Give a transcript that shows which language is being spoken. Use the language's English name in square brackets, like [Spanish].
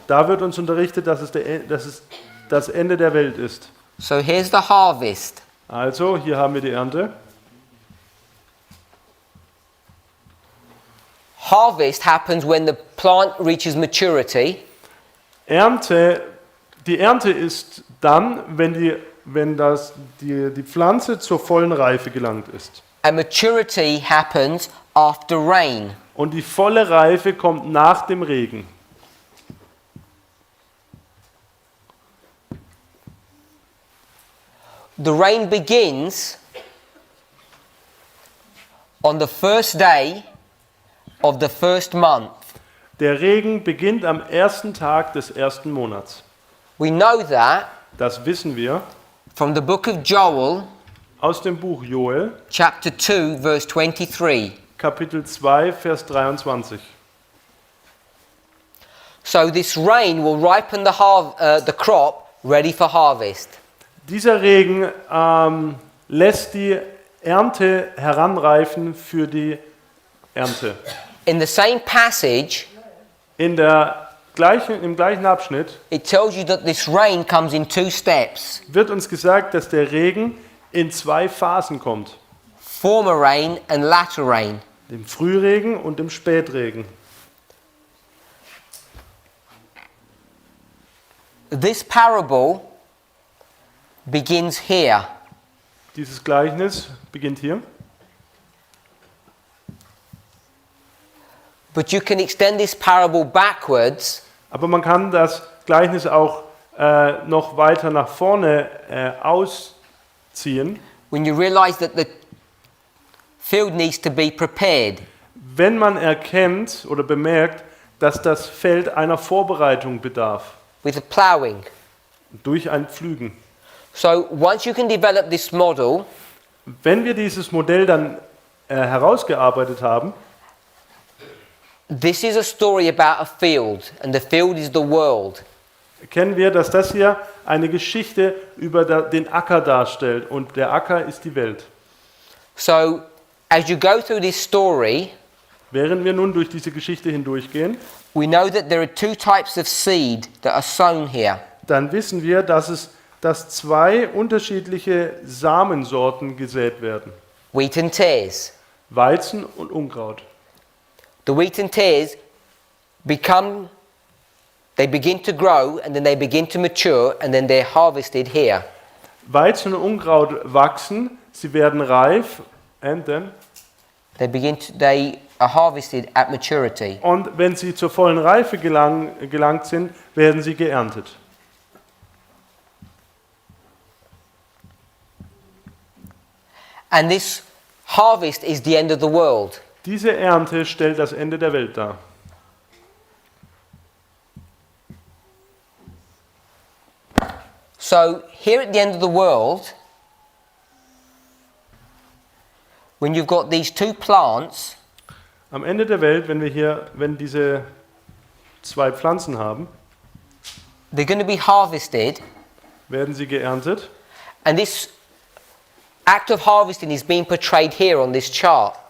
[German] da wird uns unterrichtet, dass es das Ende der Welt ist. [English] So here's the harvest. [German] Also, hier haben wir die Ernte. [English] Harvest happens when the plant reaches maturity. [German] Die Ernte ist dann, wenn die Pflanze zur vollen Reife gelangt ist. [English] And maturity happens after rain. [German] Und die volle Reife kommt nach dem Regen. [English] The rain begins on the first day of the first month. [German] Der Regen beginnt am ersten Tag des ersten Monats. [English] We know that [German] Das wissen wir [English] from the book of Joel, [German] aus dem Buch Joel, [English] chapter 2, verse 23. [German] Kapitel 2, Vers 23. [English] So this rain will ripen the crop ready for harvest. [German] Dieser Regen lässt die Ernte heranreifen für die Ernte. [English] In the same passage, [German] Im gleichen Abschnitt [English] it tells you that this rain comes in 2 steps. [German] wird uns gesagt, dass der Regen in 2 Phasen kommt. [English] Former rain and latter rain. [German] Dem Frühregen und dem Spätregen. [English] This parable begins here. [German] Dieses Gleichnis beginnt hier. [English] But you can extend this parable backwards [German] Aber man kann das Gleichnis auch noch weiter nach vorne ausziehen, [English] when you realize that the field needs to be prepared. [German] wenn man erkennt oder bemerkt, dass das Feld einer Vorbereitung bedarf, [English] With the ploughing. [German] durch ein Pflügen. [English] So once you can develop this model, [German] Wenn wir dieses Modell dann herausgearbeitet haben, [English] this is a story about a field, and the field is the world. [German] erkennen wir, dass das hier eine Geschichte über den Acker darstellt und der Acker ist die Welt. [English] So as you go through this story, [German] Während wir nun durch diese Geschichte hindurchgehen, [English] we know that there are 2 types of seed that are sown here. [German] dann wissen wir, dass 2 unterschiedliche Samensorten gesät werden. [English] Wheat and tares. [German] Weizen und Unkraut. [English] The wheat and tares they begin to grow, and then they begin to mature, and then they're harvested here. [German] Weizen und Unkraut wachsen, sie werden reif, [English] and then, They are harvested at maturity. [German] und wenn sie zur vollen Reife gelangt sind, werden sie geerntet. [English] And this harvest is the end of the world. [German] Diese Ernte stellt das Ende der Welt dar. [English] So here at the end of the world, when you've got these 2 plants, [German] Am Ende der Welt, wenn diese 2 Pflanzen haben, [English] they're going to be harvested, [German] werden sie geerntet. [English] and this act of harvesting is being portrayed here on this chart.